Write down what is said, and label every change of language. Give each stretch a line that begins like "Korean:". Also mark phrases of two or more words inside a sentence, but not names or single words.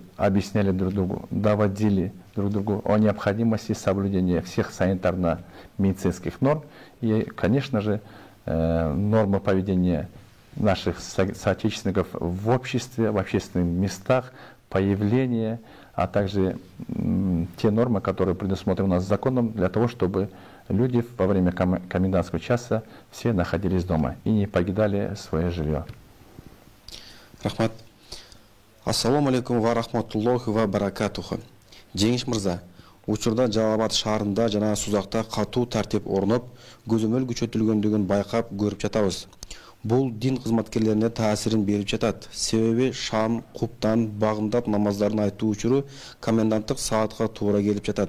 Russian: объясняли друг другу, доводили друг другу о необходимости соблюдения всех санитарно-медицинских норм и, конечно же, нормы поведения наших соотечественников в обществе, в общественных местах, появление, а также те нормы, которые предусмотрены у нас законом, для того, чтобы люди во время комендантского часа все находились дома и не покидали свое жилье.
Kyrgyz: Рахмат.
Arabic: السلام عليكم ورحمة الله وبركاته.
Kyrgyz: Жеңиш мырза, учурда Жалалабад шаарында жана Сузакта катуу тартип орноп, көзөмөл күчөтүлгөндүгүн байкап көрүп жатабыз. Бул дин кызматкерлерине таасирин берип жатат. Себеби шам, куптан, багымдап намаздарын айтуу учуру коменданттык саатка туура келип жатат.